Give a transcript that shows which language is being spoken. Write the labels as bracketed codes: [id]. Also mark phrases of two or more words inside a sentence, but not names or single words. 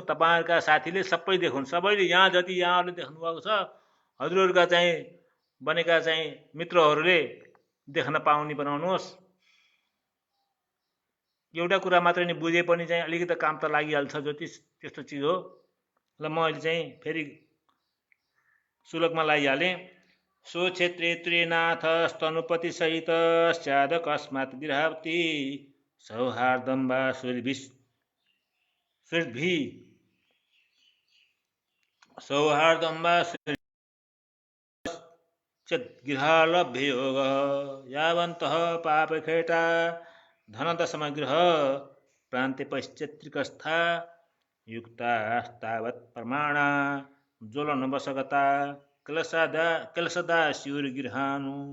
[ne] तपाईँहरूका साथीले सबै देखुन्। सबैले यहाँ जति यहाँहरूले देख्नुभएको छ, हजुरहरूका चाहिँ बनेका चाहिँ मित्रहरूले देख्न पाउने बनाउनुहोस्। एउटा कुरा मात्रै नि बुझे पनि चाहिँ अलिकति काम त लागिहाल्छ ज्योतिष त्यस्तो चिज हो। ल म अहिले चाहिँ फेरि श्लोकमा लागिहालेँ। [sa] सो क्षेत्रे त्रिनाथ स्तनुपति सहित स्याद कस्मात् गृहावती सौहार्दं वा सुहृद्भिः सौहार्दं वा गृहालभ्ययोगः यावन्तः पापखेटा धनदशमगृह प्रान्ते पश्चित्रिकस्था युक्तास्तावत् प्रमाणा ज्वलनवशगता क्लेशदा स्युर्गृहानु।